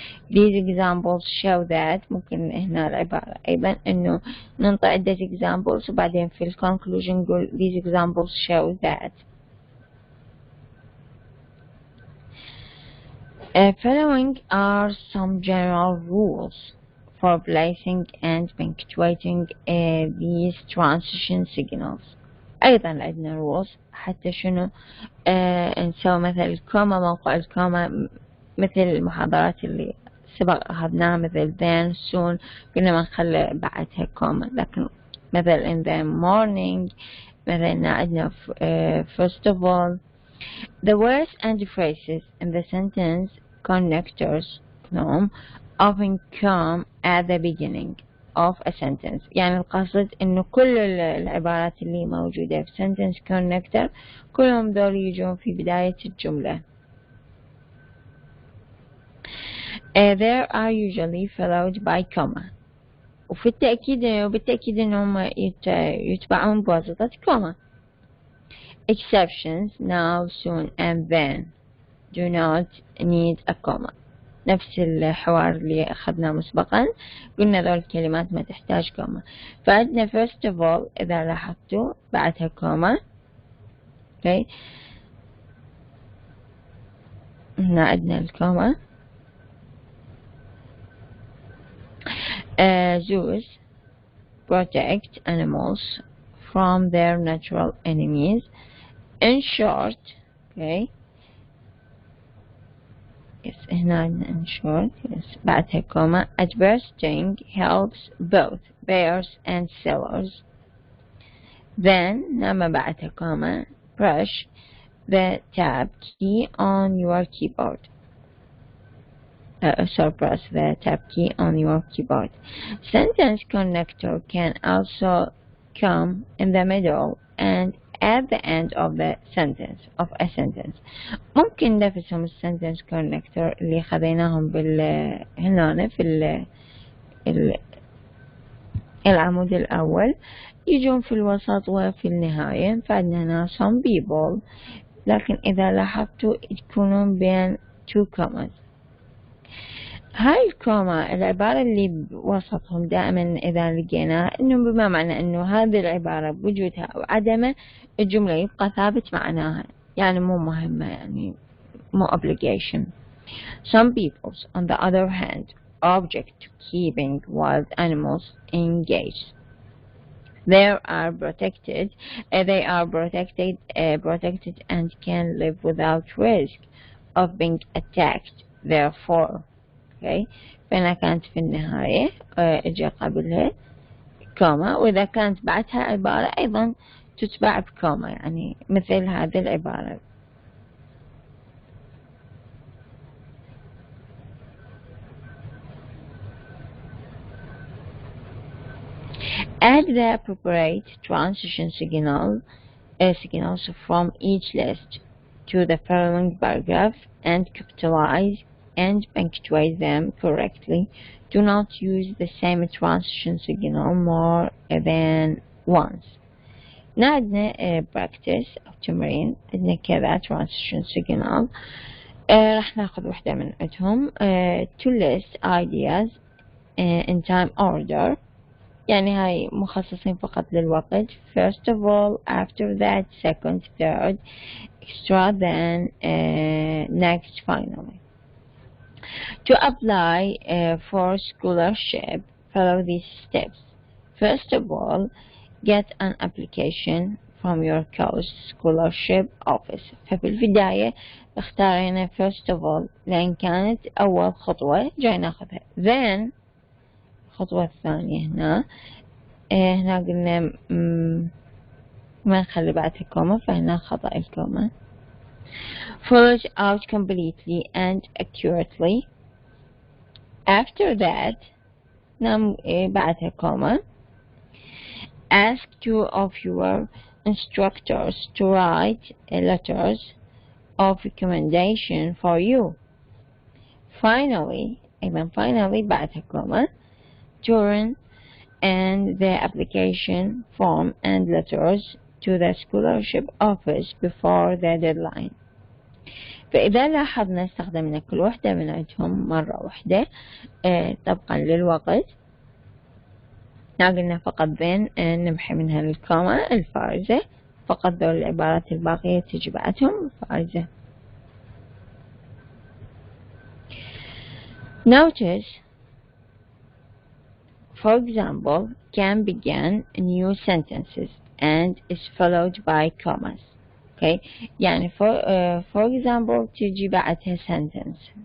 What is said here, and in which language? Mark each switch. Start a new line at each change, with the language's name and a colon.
English: These examples show that
Arabic: ممكن هنا العبارة أيضا إنه ننطي عدة examples وبعدين في conclusion نقول
English: these examples show that. Following are some general rules for placing and punctuating these transition signals.
Arabic: أيضا عندنا rules حتى شنو نسوي مثل الكوما موقع الكوما مثل المحاضرات اللي سبق أخذناها مثل
English: then soon
Arabic: قلنا ما نخلي بعدها كوما، لكن مثل
English: in the morning
Arabic: مثلا عندنا
English: first of all. The words and phrases in the sentence connectors often come at the beginning of a sentence.
Arabic: يعني القصد إنه كل العبارات اللي موجودة في sentence connector كلهم دول يجون في بداية الجملة.
English: They are usually followed by comma.
Arabic: وبالتأكيد إنهم يتبعون بواسطة comma.
English: Exceptions now, soon and then do not need a comma.
Arabic: نفس الحوار اللي أخذناه مسبقا قلنا ذول الكلمات ما تحتاج كوما. فعندنا
English: first of all
Arabic: إذا لاحظتوا بعدها كوما. okay. هنا عندنا الكوما.
English: Zoos protect animals from their natural enemies. In short, okay. Yes,
Arabic: هنا عندنا
English: in short.
Arabic: Yes, بعدها كوما.
English: Advertising helps both buyers and sellers. Then
Arabic: لما بعدها كوما
English: brush the tab key on your keyboard. Press the tab key on your keyboard. Sentence connector can also come in the middle and at the end of a sentence.
Arabic: ممكن نفسهم sentence connector اللي خذيناهم هنا في العمود الأول يجون في الوسط وفي النهاية. فعندنا هنا
English: some people،
Arabic: لكن إذا لاحظتوا يكونون بين
English: two commas.
Arabic: هاي الكوما العبارة اللي بوسطهم دائما إذا لقيناها إنه بما معنى إنه هذه العبارة بوجودها أو عدمه الجملة يبقى ثابت معناها، يعني مو مهمة، يعني مو obligation.
English: Some peoples on the other hand object to keeping wild animals engaged. They are protected and can live without risk of being attacked. Therefore, okay.
Arabic: فهنا كانت في النهاية اجى قبلها كوما، وإذا كانت بعدها عبارة أيضا تتبع بكوما، يعني مثل هذه العبارة.
English: Add the appropriate transition signals from each list to the following paragraph and capitalize and punctuate them correctly. Do not use the same transition signal more than once.
Arabic: عندنا practice أو تمرين، عندنا كذا transition signal. راح ناخذ واحدة من عندهم.
English: To list ideas in time order،
Arabic: يعني هاي مخصصين فقط للوقت.
English: First of all, after that, second, third, extra, then next, finally. To apply for scholarship, follow these steps. First of all, get an application from your college scholarship office.
Arabic: ففي البداية اختارينا
English: first of all
Arabic: لأن كانت أول خطوة جاي ناخذها. Then الخطوة الثانية هنا قلنا ما نخلي بعدها كوما، فهنا خطأ الكوما.
English: Follow it out completely and accurately. After that
Arabic: بعدها كوما.
English: Ask two of your instructors to write letters of recommendation for you.
Arabic: Finally بعدها كوما.
English: Turn and the application form and letters to the scholarship office before the deadline.
Arabic: فإذا لاحظنا استخدمنا كل واحدة من عندهم مرة واحدة طبقا للوقت. قلنا فقط بين نمحي منها الكوما الفارزة، فقط ذول العبارات الباقية تجي بعدهم فارزة.
English: Notice, for example, can begin new sentences and is followed by commas. Okay. يعني for example
Arabic: تجي بعدها
English: sentence